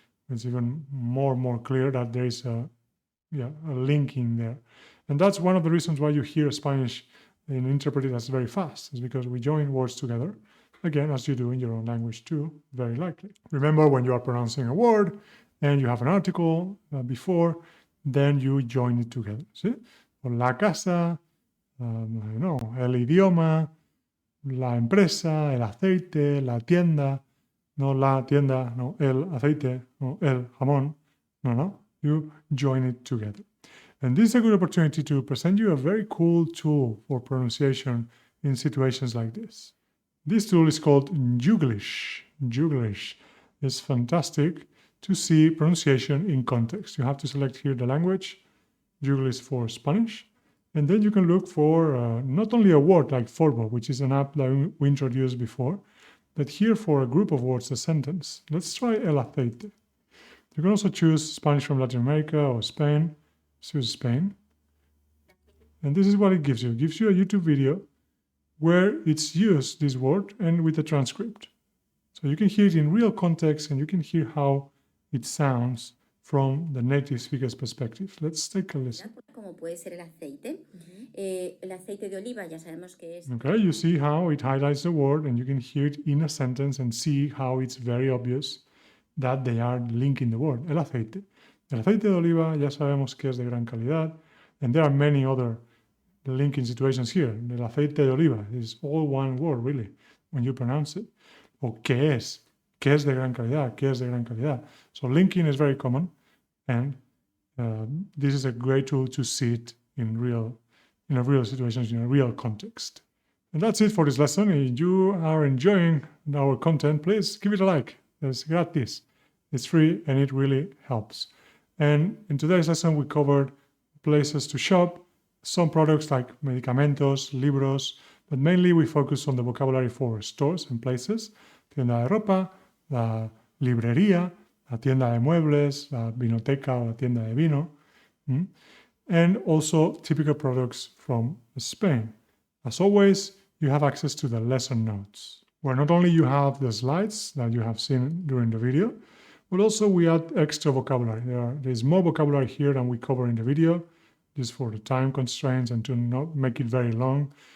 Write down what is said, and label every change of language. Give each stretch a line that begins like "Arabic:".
English: It's even more clear that there is a linking there. And that's one of the reasons why you hear Spanish and interpret it as very fast. It's because we join words together, again, as you do in your own language too, very likely. Remember, when you are pronouncing a word and you have an article before, then you join it together. See?
Spanish: La casa, el idioma, la empresa, el aceite, la tienda. No la tienda, no el aceite, no el jamón.
English: No. You join it together. And this is a good opportunity to present you a very cool tool for pronunciation in situations like this. This tool is called Juglish. Juglish is fantastic to see pronunciation in context. You have to select here the language. Juglish for Spanish. And then you can look for not only a word like Forvo, which is an app that we introduced before, but here for a group of words, a sentence. Let's try el aceite. You can also choose Spanish from Latin America or Spain. Choose Spain. And this is what it gives you. It gives you a YouTube video where it's used, this word, and with a transcript. So you can hear it in real context and you can hear how it sounds from the native speaker's perspective. Let's take a listen.
Spanish: Como puede ser el aceite. El aceite de oliva ya sabemos que es.
English: Okay, you see how it highlights the word and you can hear it in a sentence and see how it's very obvious that they are linking the word.
Spanish: El aceite. El aceite de oliva ya sabemos que es de gran calidad,
English: and there are many other linking situations here.
Spanish: El aceite de oliva
English: is all one word, really, when you pronounce it.
Spanish: O qué es de gran calidad, qué es de gran calidad.
English: So linking is very common, and this is a great tool to see it in a real situation, in a real context. And that's it for this lesson. If you are enjoying our content, please give it a like. It's gratis. It's free and it really helps. And in today's lesson, we covered places to shop, some products like medicamentos, libros, but mainly we focus on the vocabulary for stores and places.
Spanish: Tienda de ropa, la librería, la tienda de muebles, la vinoteca o la tienda de vino.
English: And also typical products from Spain. As always, you have access to the lesson notes, where not only you have the slides that you have seen during the video, but also we add extra vocabulary. There is more vocabulary here than we cover in the video, just for the time constraints and to not make it very long.